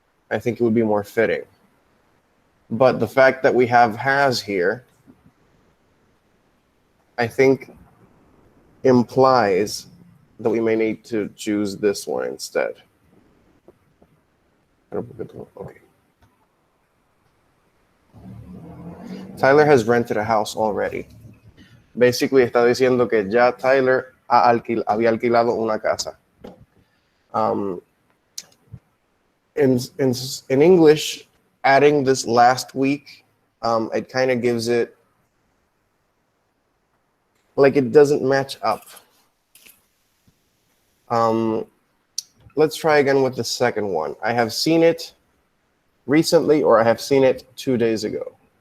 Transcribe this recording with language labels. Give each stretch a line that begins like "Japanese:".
English: I think it would be more fitting. But the fact that we have has here, I think implies that we may need to choose this one instead. Okay. Tyler has rented a house already.
Spanish: Basically está diciendo que ya Tyler había alquilado una casa.
English: In English, adding this last week, it kind of gives it, like, it doesn't match up. Let's try again with the second one. I have seen it recently, or I have seen it 2 days ago.